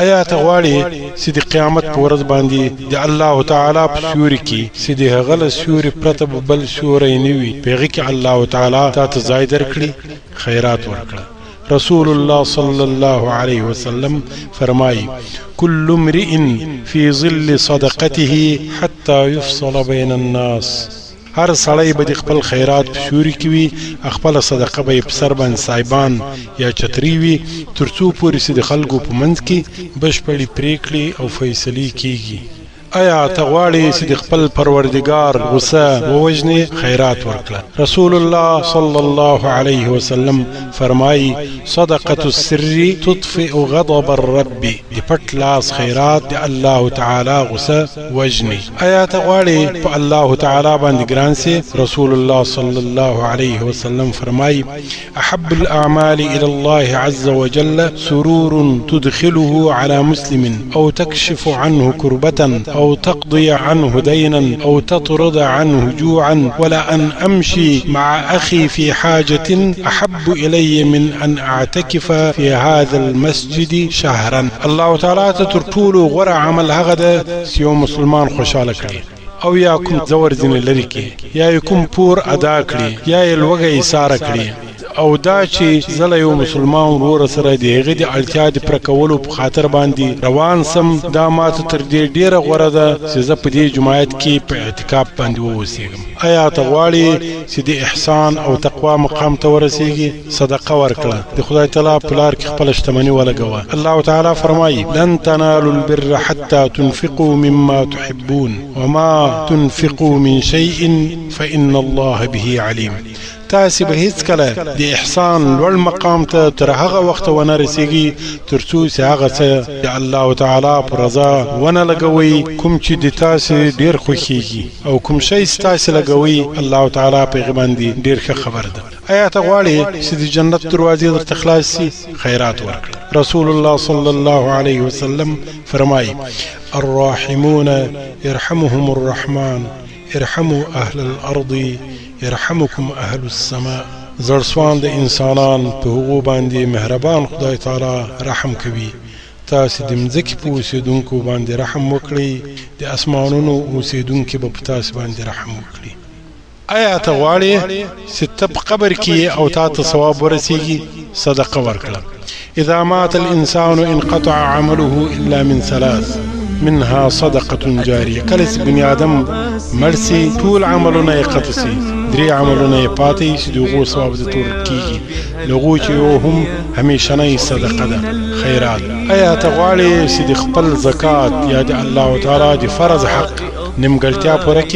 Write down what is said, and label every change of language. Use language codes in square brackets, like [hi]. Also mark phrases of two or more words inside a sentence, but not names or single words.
[ps] آیا ته غواړې چې د قیامت په ورځ باندې د الله تعالی په سیوري کې چې د هغه له سیوري پرته بل سیوری نه وي، په هغې کې الله تعالی تا ته ځای درکړي؟ خیرات ورکړه. رسول الله [ar] صلی الله علیه وسلم [ps] فرمایي: [ar] كل امرئ في ظل صدقته حتى يفصل بين الناس. [ps] هر سړی به د خپل خیرات په سیوري کې وي، خپله صدقه به یې په سر باندې صایبان یا چتري وي، تر څو پورې چې د خلکو په منځ کې بشپړې پریکړې او فیصلې کیږي. آیا ته غواړې چې د خپل پروردګار غصه ووژنې؟ خیرات ورکړه. رسول الله [ar] صلی الله علیه وسلم [ps] فرمایي: [ar] صدقة السر تطفئ غضب الرب. [ps] د پټ لاس خیرات د الله تعالی غصه وژني. آیا ته غواړې په الله تعالی باندې ګران سي؟ رسول الله [ar] صلی الله علیه وسلم [ps] فرمایي: [ar] احب الاعمال الى الله عز وجل سرور تدخله على مسلم او تكشف عنه كربة أو تقضي عنه دينا أو تطرد عنه جوعا، ولا أن أمشي مع أخي في حاجة أحب إلي من أن أعتكف في هذا المسجد شهرا. [ps] الله تعالى تطول غرع عمل هغدا سيو مسلمان خوشاله کړي، او یا کوم زور ځینې لري کې، یا کوم پور ادا کړي، یا یې لوږه ایساره کړي، او دا چې زه له یو مسلمان ورور سره د هغې د اړتیا د پوره کولو په خاطر باندې روان سم، دا ماته تر دې ډېره غوره ده چې زه په دې جماعت کې په اعتکاف باندې واوسېږم. آیا ته غواړې چې د احسان او تقوا مقام ته ورسېږې؟ صدقه ورکړه. د خدای تعالی په لار کې خپله شتمني ولګوه. الله تعالی فرمایي: [ar] لن تنالوا البر حتى تنفقوا مما تحبون وما تنفقوا من شيء فإن الله به عليم. [ps] تاسې به هیڅ کله د احسان لوړ مقام ته تر هغه وخته ونه رسیږي تر څو چې هغه څه د الله تعالی په رضا ونه لګوئ کوم چې د تاسې ډېر خوښیږي، او کوم شی چې تاسې لګوئ الله تعالی په هغې باندې ډېر ښه خبر ده. آیا ته غواړې چې د جنت دروازې درته خلاص سي؟ خیرات ورکړه. رسول الله [ar] صلی الله علیه وسلم [ps] فرمایي: [ar] الراحمون يرحمهم الرحمن ارحموا اهل الارض يرحمكم اهل السماء. [ps] زړسوان د انسانان په هغو باندې مهربان خدای تعالی رحم کوي. تاسې د مځکې په اوسېدونکو باندې رحم وکړئ، د اسمانونو اوسېدونکي به په تاسې باندې رحم وکړي. آیا ته غواړې چې ته په قبر کې او تا ته ثواب ورسیږي؟ صدقه ورکړه. [ar] اذا مات الانسان انقطع عمله الا من ثلاث. منها صدقة جارية. [ps] کله چې بني آدم مرسي ټول عملونه یې قطع سي، 3 عملونه یې پاتې چې دغو ثواب د تور کیږي، لغو چې هم همیشنۍ صدقه ده، خیرات. ایا ته غواړې چې د خپل زکات یا د الله تعالی د فرض حق نیمګړتیا پوره کړې؟